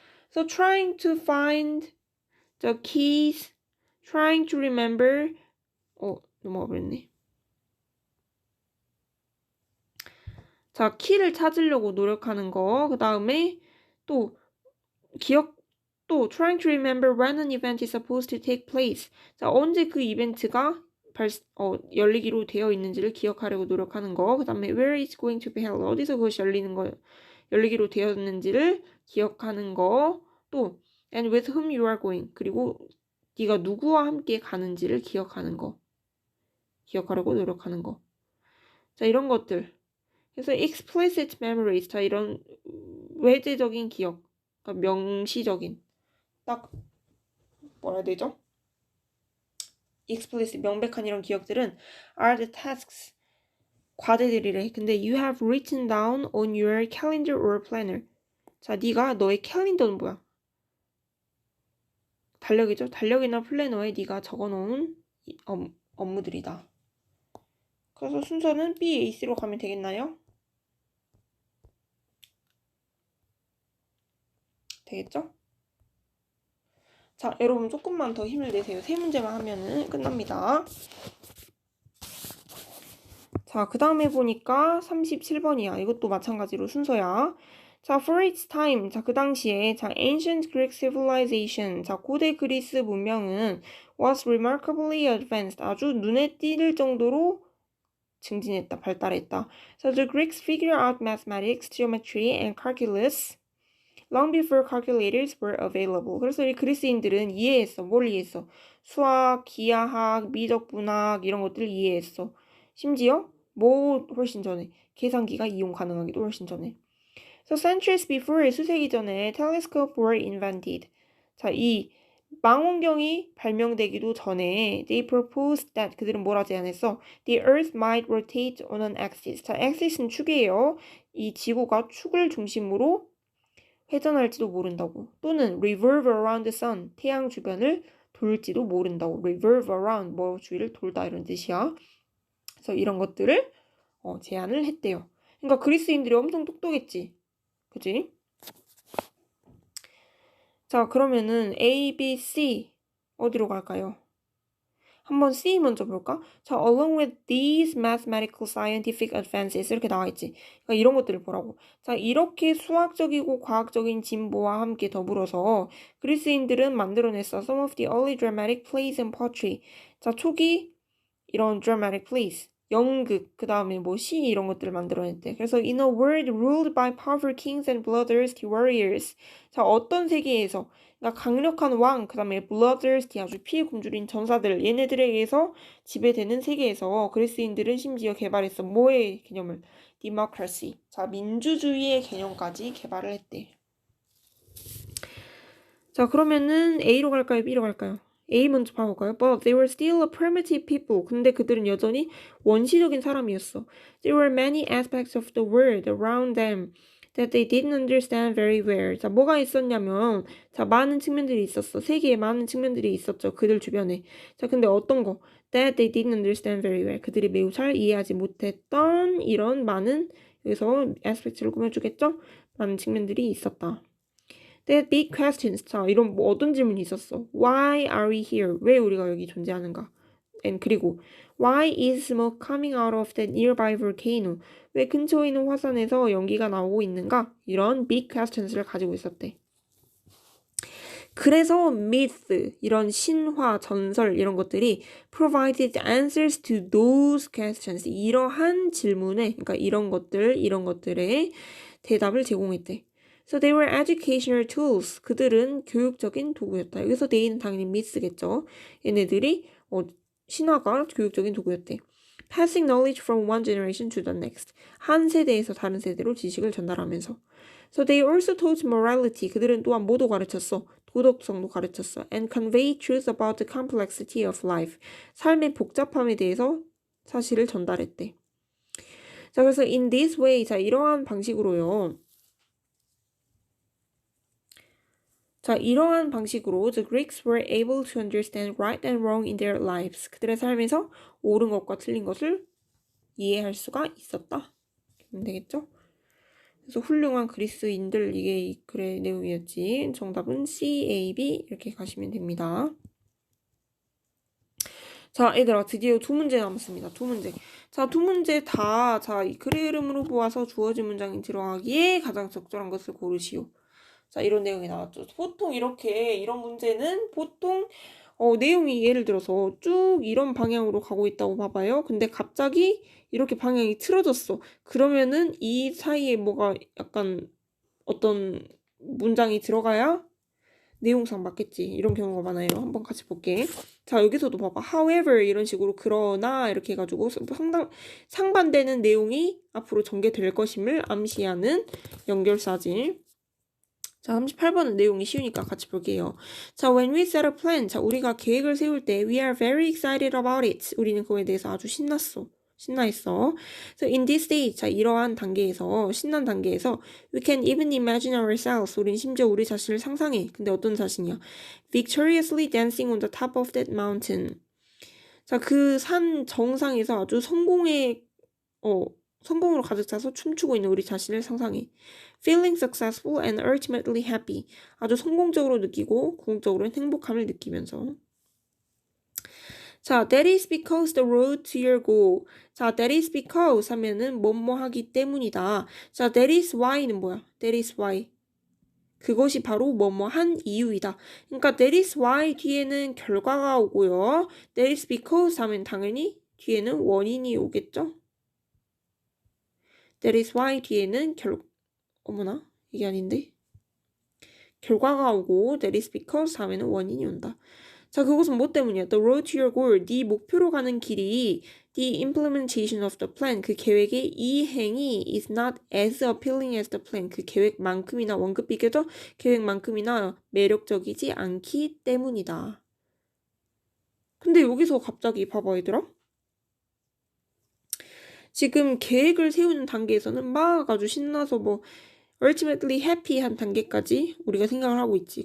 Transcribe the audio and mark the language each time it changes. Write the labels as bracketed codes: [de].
[en] So trying to find the keys, trying to remember. [ko] 넘어가 버렸네. 자, 키를 찾으려고 노력하는 거. 그 다음에 또 또 [en] trying to remember when an event is supposed to take place. [ko] 자, 언제 그 이벤트가 열리기로 되어 있는지를 기억하려고 노력하는 거. 그 다음에 [en] where it's going to be held. [ko] 어디서 그것이 열리기로 되었는지를 기억하는 거. 또 [en] and with whom you are going. [ko] 그리고 네가 누구와 함께 가는지를 기억하는 거. 기억하려고 노력하는 거. 자, 이런 것들. 그래서 [en] explicit memories. [ko] 자, 이런 외재적인 기억. 그러니까 명시적인. 딱 뭐라 해야 되죠? explicit, 명백한 이런 기억들은 [en] are the tasks, [ko] 과제들이래. 근데 [en] you have written down on your calendar or planner. [ko] 자, 네가 너의 캘린더는 뭐야? 달력이죠? 달력이나 플래너에 네가 적어놓은 업무들이다. 그래서 순서는 B, A, C로 가면 되겠나요? 되겠죠? 자, 여러분 조금만 더 힘을 내세요. 세 문제만 하면은 끝납니다. 자, 그 다음에 보니까 37번이야. 이것도 마찬가지로 순서야. [en] 자, for its time. [ko] 자, 그 당시에, 자, [en] ancient Greek civilization. [ko] 자, 고대 그리스 문명은 [en] was remarkably advanced. [ko] 아주 눈에 띄를 정도로 증진했다, 발달했다. [en] So the Greeks figured out mathematics, geometry, and calculus long before calculators were available. [ko] 그래서 이 그리스인들은 이해했어. 뭘 이해했어? 수학, 기하학, 미적분학 이런 것들을 이해했어. 심지어 뭐 훨씬 전에 계산기가 이용 가능하기도 훨씬 전에. [en] So centuries before, [ko] 수세기 전에 [en] telescope were invented. [ko] 자, 이 망원경이 발명되기도 전에 [en] they proposed that, [ko] 그들은 뭐라 제안했어? [en] The earth might rotate on an axis. [ko] 자, axis는 축이에요. 이 지구가 축을 중심으로 회전할지도 모른다고. 또는 [en] revolve around the sun, [ko] 태양 주변을 돌지도 모른다고. [en] revolve around, [ko] 뭐 주위를 돌다 이런 뜻이야. 그래서 이런 것들을 제안을 했대요. 그러니까 그리스인들이 엄청 똑똑했지. 그치? 자, 그러면은 A, B, C 어디로 갈까요? 한번 C 먼저 볼까? [en] 자, along with these mathematical scientific advances [ko] 이렇게 나와있지. 그러니까 이런 것들을 보라고. 자, 이렇게 수학적이고 과학적인 진보와 함께 더불어서 그리스인들은 만들어냈어. [en] Some of the early dramatic plays and poetry. [ko] 자, 초기 이런 [en] dramatic plays, [ko] 연극, 그 다음에 뭐 시 이런 것들을 만들어냈대. 그래서 [en] in a world ruled by powerful kings and bloodthirsty warriors. [ko] 자, 어떤 세계에서 그러니까 강력한 왕, 그 다음에 [en] bloodthirsty [ko] 아주 피해 굶주린 전사들, 얘네들에 의해서 지배되는 세계에서 그리스인들은 심지어 개발했어. 뭐의 개념을? [en] democracy. [ko] 자, 민주주의의 개념까지 개발을 했대. 자, 그러면은 A로 갈까요? B로 갈까요? A 먼저 봐볼까요? [en] But they were still a primitive people. [ko] 근데 그들은 여전히 원시적인 사람이었어. [en] There were many aspects of the world around them that they didn't understand very well. [ko] 자, 뭐가 있었냐면, 자, 많은 측면들이 있었어. 세계에 많은 측면들이 있었죠. 그들 주변에. 자, 근데 어떤 거? [en] That they didn't understand very well. [ko] 그들이 매우 잘 이해하지 못했던 이런 많은, 여기서 aspect를 꾸며주겠죠? 많은 측면들이 있었다. [en] That big questions. [ko] 자, 이런 뭐 어떤 질문이 있었어? [en] Why are we here? [ko] 왜 우리가 여기 존재하는가? [en] And [ko] 그리고 [en] Why is smoke coming out of that nearby volcano? [ko] 왜 근처에 있는 화산에서 연기가 나오고 있는가? 이런 [en] big questions [ko] 를 가지고 있었대. 그래서 myth, 이런 신화, 전설 이런 것들이 [en] provided answers to those questions. [ko] 이러한 질문에, 그러니까 이런 것들의 대답을 제공했대. [en] So they were educational tools. [ko] 그들은 교육적인 도구였다. 여기서 they는 당연히 myth겠죠. 얘네들이 신화가 교육적인 도구였대. [en] Passing knowledge from one generation to the next. [ko] 한 세대에서 다른 세대로 지식을 전달하면서. [en] So they also taught morality. [ko] 그들은 또한 뭐도 가르쳤어? 도덕성도 가르쳤어. [en] And convey truth about the complexity of life. [ko] 삶의 복잡함에 대해서 사실을 전달했대. 자, 그래서 [en] in this way, [ko] 자, 이러한 방식으로요. 자, 이러한 방식으로 [en] the Greeks were able to understand right and wrong in their lives. [ko] 그들의 삶에서 옳은 것과 틀린 것을 이해할 수가 있었다. 그러면 되겠죠? 그래서 훌륭한 그리스인들, 이게 이 글의 내용이었지. 정답은 C, A, B 이렇게 가시면 됩니다. 자, 얘들아, 드디어 두 문제 남았습니다. 두 문제. 자, 두 문제 다, 자, 이 글의 흐름으로 보아서 주어진 문장이 들어가기에 가장 적절한 것을 고르시오. 자, 이런 내용이 나왔죠. 보통 이런 문제는 보통 내용이 예를 들어서 쭉 이런 방향으로 가고 있다고 봐봐요. 근데 갑자기 이렇게 방향이 틀어졌어. 그러면은 이 사이에 뭐가 약간 어떤 문장이 들어가야 내용상 맞겠지. 이런 경우가 많아요. 한번 같이 볼게. 자, 여기서도 봐봐. However 이런 식으로 그러나 이렇게 해가지고 상반되는 내용이 앞으로 전개될 것임을 암시하는 연결사지. 자, 38번은 내용이 쉬우니까 같이 볼게요. [en] 자, when we set a plan. [ko] 자, 우리가 계획을 세울 때 [en] we are very excited about it. [ko] 우리는 그거에 대해서 아주 신나했어. [en] So in this stage, [ko] 자, 이러한 단계에서, 신난 단계에서 [en] we can even imagine ourselves. [ko] 우린 심지어 우리 자신을 상상해. 근데 어떤 자신이야? [en] Victoriously dancing on the top of that mountain. [ko] 자, 그 산 정상에서 아주 성공으로 가득 차서 춤추고 있는 우리 자신을 상상해. [en] Feeling successful and ultimately happy. [ko] 아주 성공적으로 느끼고 궁극적으로는 행복함을 느끼면서. [en] 자, that is because the road to your goal. [ko] 자, [en] that is because [ko] 하면은 뭐뭐 하기 때문이다. 자, [en] that is why [ko] 는 뭐야? [en] That is why. [ko] 그것이 바로 뭐뭐 한 이유이다. 그러니까 [en] that is why [ko] 뒤에는 결과가 오고요. [en] that is because [ko] 하면 당연히 뒤에는 원인이 오겠죠? [en] That is why [ko] 뒤에는 어머나 이게 아닌데 결과가 오고 [en] that is because [ko] 하면은 원인이 온다. 자, 그것은 뭐 때문이야? [en] The road to your goal. [ko] 네 목표로 가는 길이 [en] the implementation of the plan. [ko] 그 계획의 이행이 [en] is not as appealing as the plan. [ko] 그 계획만큼이나 원급 비교적 계획만큼이나 매력적이지 않기 때문이다. 근데 여기서 갑자기 봐봐 얘들아. 지금 계획을 세우는 단계에서는 막 아주 신나서 뭐 [en] ultimately happy [ko] 한 단계까지 우리가 생각을 하고 있지.